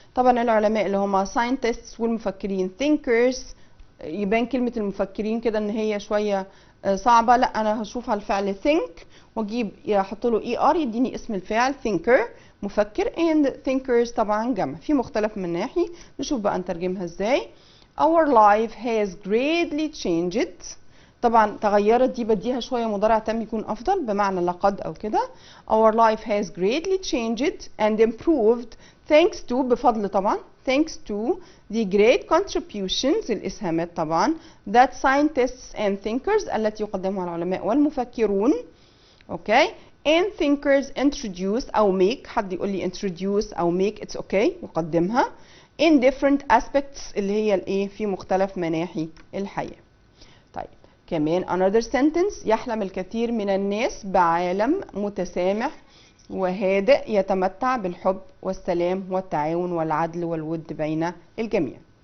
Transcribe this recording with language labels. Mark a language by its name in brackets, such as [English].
[Arabic] طبعا العلماء اللي هم scientists والمفكرين thinkers. يبان كلمة المفكرين كده ان هي شوية صعبة، لا انا هشوفها الفعل think واجيب احط له er يديني اسم الفعل thinker مفكر and thinkers طبعا جمع في مختلف من ناحية. نشوف بقى نترجمها ازاي. [English] Our life has greatly changed. [Arabic] طبعا تغيرت دي بديها شويه مضارع تام يكون افضل بمعنى لقد او كده. [English] Our life has greatly changed and improved thanks to [Arabic] بفضل طبعا [English] thanks to the great contributions [Arabic] الاسهامات طبعا [English] that scientists and thinkers [Arabic] التي يقدمها العلماء والمفكرون. اوكي [English] and thinkers introduce [Arabic] او make، حد يقول لي introduce او make [English] it's okay [Arabic] يقدمها [English] in different aspects [Arabic] اللي هي الايه في مختلف مناحي الحياة. طيب كمان [English] another sentence [Arabic] يحلم الكثير من الناس بعالم متسامح وهادئ يتمتع بالحب والسلام والتعاون والعدل والود بين الجميع.